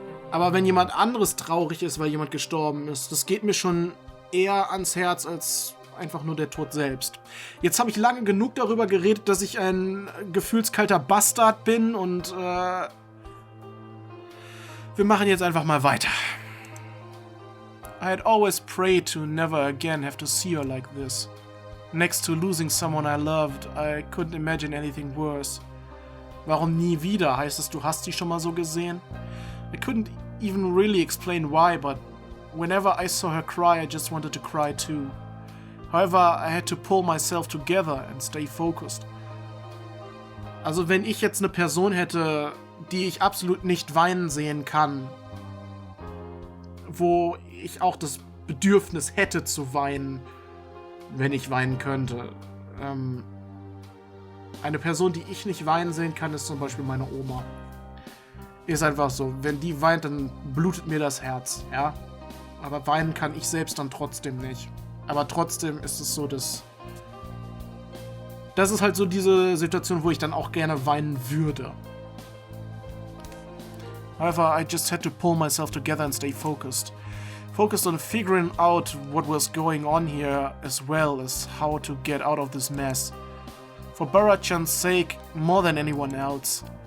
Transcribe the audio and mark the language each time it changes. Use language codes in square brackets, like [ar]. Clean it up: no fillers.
[de] Aber wenn jemand anderes traurig ist, weil jemand gestorben ist, das geht mir schon eher ans Herz als einfach nur der Tod selbst. Jetzt habe ich lange genug darüber geredet, dass ich ein gefühlskalter Bastard bin und wir machen jetzt einfach mal weiter. [en] I had always prayed to never again have to see her like this. Next to losing someone I loved, I couldn't imagine anything worse. [de] Warum nie wieder? Heißt es, du hast sie schon mal so gesehen? [en] I couldn't even really explain why, but whenever I saw her cry, I just wanted to cry too. However, I had to pull myself together and stay focused. [de] Also wenn ich jetzt eine Person hätte, die ich absolut nicht weinen sehen kann, wo ich auch das Bedürfnis hätte zu weinen, wenn ich weinen könnte. Eine Person, die ich nicht weinen sehen kann, ist zum Beispiel meine Oma. Ist einfach so. Wenn die weint, dann blutet mir das Herz, ja. Aber weinen kann ich selbst dann trotzdem nicht. Aber trotzdem ist es so, dass... Das ist halt so diese Situation, wo ich dann auch gerne weinen würde. [en] However, I just had to pull myself together and stay focused. Focused on figuring out what was going on here, as well as how to get out of this mess. For Bara-chan's sake, more than anyone else.